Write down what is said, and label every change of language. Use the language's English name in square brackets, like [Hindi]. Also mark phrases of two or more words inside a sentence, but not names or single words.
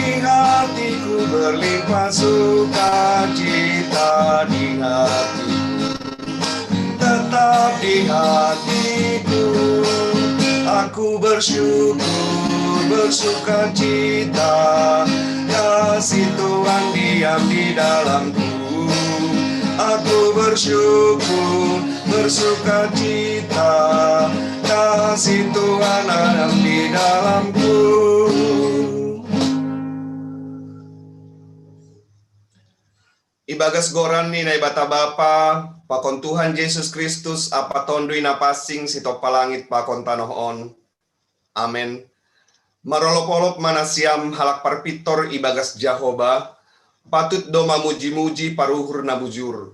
[Indonesian] hatiku, berlimpah sukacita di hatiku, tetap di hatiku, aku bersyukur, bersukacita, kasih Tuhan diam di dalamku. Aku bersyukur, bersukacita, kasih Tuhan ada di dalamku. [Batak Simalungun] Ibagas goran ni na ibata bapa, pakon Tuhan Yesus Kristus, apa tondui na pasing sito palangit pakon tanohon. Amen. Marolop-olop manasiam halak parpitor ibagas Jehovah, patut doma muji-muji paruhur na bujur.